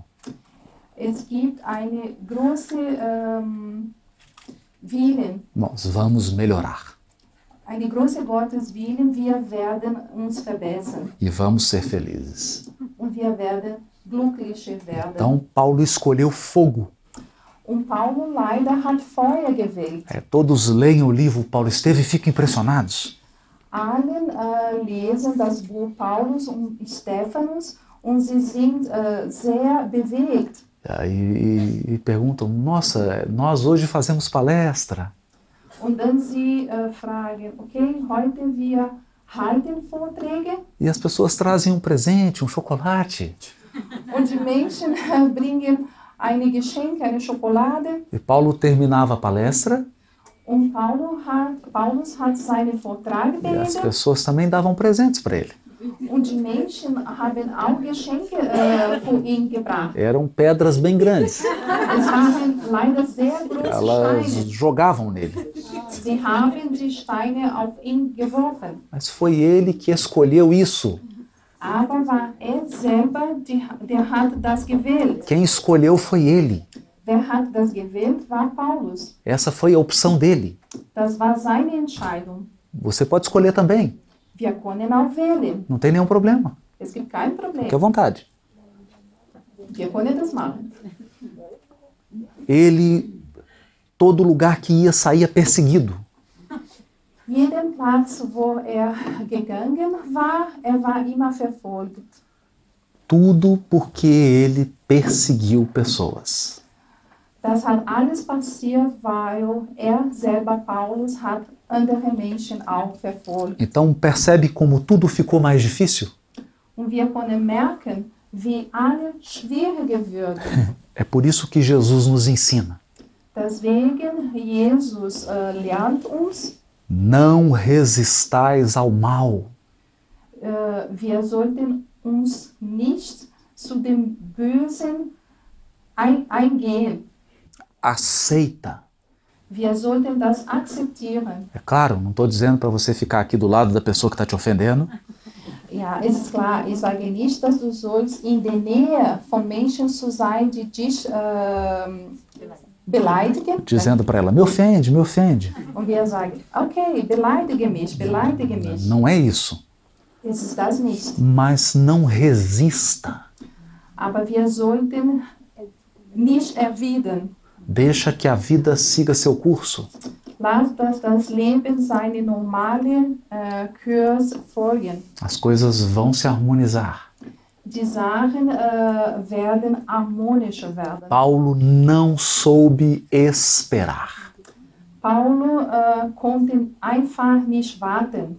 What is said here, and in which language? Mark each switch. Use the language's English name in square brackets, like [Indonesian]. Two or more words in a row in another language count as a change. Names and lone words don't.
[German] Es gibt eine große Willen, [Portuguese] Nós vamos melhorar [German] eine große Gotteswillen, wir werden uns verbessern [Portuguese] e vamos ser felizes. [German] und wir werden glücklicher werden. [Portuguese] Então, Paulo escolheu fogo. [German] Und Paulo leider hat Feuer gewählt. [Portuguese] Todos leem o livro Paulo Esteve e ficam impressionados. [German] Allen lesen das Buch Paulus und Stephanus und sie sind sehr bewegt. [Portuguese] E perguntam, nossa, nós hoje fazemos palestra. [German] Und dann sie fragen, okay, heute wir halten Vorträge [Portuguese] E as pessoas trazem um presente, um chocolate. [German] und die Menschen bringen eine Geschenke, eine Schokolade. [Portuguese] E Paulo terminava a palestra [German] Und Paulus hat seinen Vortrag [Portuguese] e as [German] beendet [Portuguese] pessoas também davam presentes para ele. [German] und die Menschen haben auch Geschenke für ihn gebracht. [Portuguese] Eram pedras bem grandes. [German] Es waren leider sehr große [Portuguese] Elas [German] Steine. [Portuguese] jogavam nele. [German] Sie haben die Steine auf ihn geworfen. [Portuguese] Mas foi ele que escolheu isso. [German] Aber war selber, der hat das gewählt. [Portuguese] Quem escolheu foi ele. [German] Wer hat das gewählt, war Paulus. [Portuguese] Essa foi a opção dele. [German] Das war seine Entscheidung. [Portuguese] Você pode escolher também. [German] Wir können auch wählen. [Portuguese] Não tem nenhum problema. [German] Es gibt kein Problem. [Portuguese] Fique à vontade. [German] Wir können das machen. [Portuguese] Ele, todo lugar que ia, saía perseguido. [German] Jeden Platz, wo gegangen war, war immer verfolgt. [Portuguese] Tudo porque ele perseguiu pessoas. [German] Das hat alles passiert, weil selber, Paulus, hat andere Menschen auch verfolgt. [Portuguese] Então percebe como tudo ficou mais difícil? [German] Und wir können merken, wie alles schwieriger wird. [Portuguese] É por isso que Jesus nos ensina. [German] Deswegen, Jesus lernt uns, [Portuguese] não resistais ao mal. [German] Wir sollten uns nicht zu dem Bösen eingehen. [Portuguese] Aceita. [German] Wir sollten das akzeptieren. [Portuguese] É claro, não estou dizendo para você ficar aqui do lado da pessoa que está te ofendendo. [German] Ja, es ist klar, ich sage nicht, dass du sollst in der Nähe von Menschen zu sein, die dich beleidigen. [Portuguese] Dizendo para ela, me ofende, me ofende. [German] Und wir sagen, okay, beleidige mich, beleidige mich. [Portuguese] Não é isso. [German] Es ist das nicht. [Portuguese] Mas não resista. [German] Aber wir sollten nicht erwidern. [Portuguese] Deixa que a vida siga seu curso. [German] Lass das Leben seine normale Kurs folgen. [Portuguese] As coisas vão se harmonizar. [German] Die Sachen werden harmonischer werden. [Portuguese] Paulo não soube esperar. [German] Paulo konnte einfach nicht warten.